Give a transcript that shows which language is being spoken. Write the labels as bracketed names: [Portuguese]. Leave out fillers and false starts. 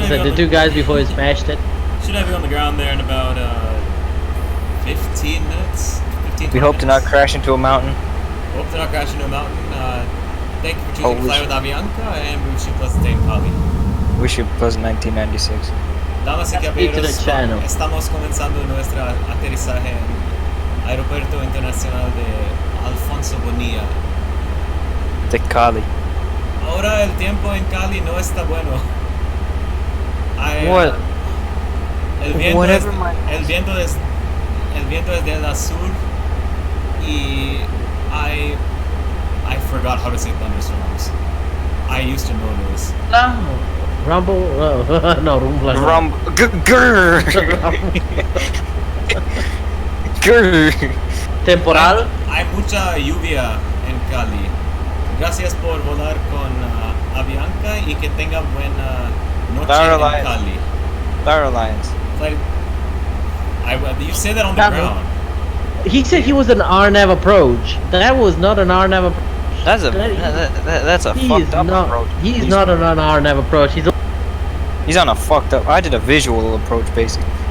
[English] The two guys before he smashed it. Should have you on the ground there in about 15 minutes. 15 We hope to not crash into a mountain. Hope to not crash into a mountain. Thank you for choosing to fly with Avianca, and we wish you a pleasant day in Cali. Wish you a pleasant 1996. [Spanish] Damas y caballeros, estamos comenzando nuestro aterrizaje en Aeropuerto Internacional de Alfonso Bonilla. De Cali. Ahora el tiempo en Cali no está bueno. [English] What? [Spanish] El viento es del sur y [English] I forgot how to say thunderstorms. I used to know this. No. Rumble? No, rumble. Grrr. Grrr. [Spanish] Temporal. Hay mucha lluvia en Cali. Gracias por volar con Avianca y que tenga buena noche en Cali. [English] Star Alliance. You say that on the ground. He said he was an RNAV approach. That was not an RNAV approach. That's a fucked up approach. He's not on an RNAV approach. He's on a fucked up. I did a visual approach, basically.